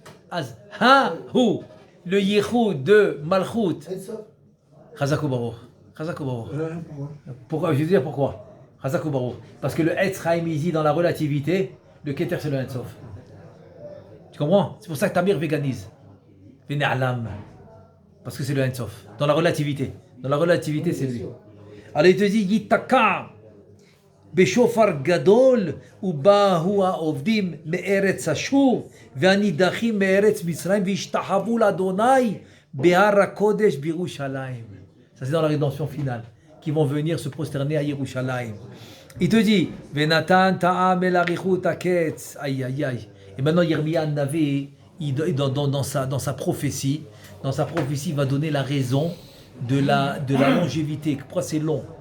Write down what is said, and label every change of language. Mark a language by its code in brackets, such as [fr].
[fr] Az Ha-Hu. Le Yichud de Malchut. Chazakou Baruch. Chazakou Baruch. Pourquoi? Je vais dire pourquoi. Chazakou Baruch. Parce que le Etz Chaim ici, dans la relativité, le Keter, c'est le Ensof. Tu comprends? C'est pour ça que Tamir véganise. Véné'alam. Parce que c'est le Ensof. Dans la relativité. Dans la relativité, c'est lui. Alors il te dit, Yitaka. [he] בשופר גדול ובאו העובדים מארץ אשור והנידחים מארץ מצרים והשתחוו לאדוני בהר הקודש בירושלים. [fr] Ça c'est dans la rédemption finale, qui vont venir se prosterner à Yerushalayim. Il te dit, [he] Venatan ta'am el arichut aketz. [fr] Aïe aïe aïe. Et maintenant Yirmiyah Navi, dans sa prophétie, il va donner la raison de la longévité. Pourquoi c'est long?